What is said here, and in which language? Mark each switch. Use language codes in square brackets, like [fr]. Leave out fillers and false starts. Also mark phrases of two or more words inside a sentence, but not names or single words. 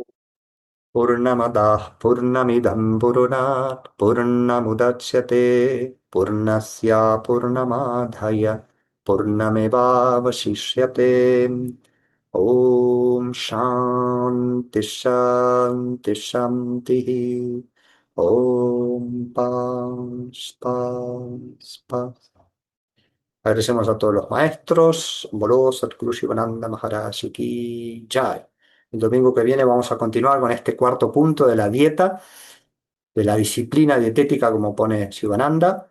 [sa] Purnamadah Purnamidam Purnat Purnamudachyate Purnasya Purnamadhaya Purnamevavashishyate. Om Shanti Shanti Shanti. [es] Om Paz Paz Paz. Agradecemos a todos los maestros. [hi] Bolo Satguru Shivananda Maharaj Ki Jai. [es] El domingo que viene vamos a continuar con este cuarto punto de la dieta, de la disciplina dietética, como pone Shivananda.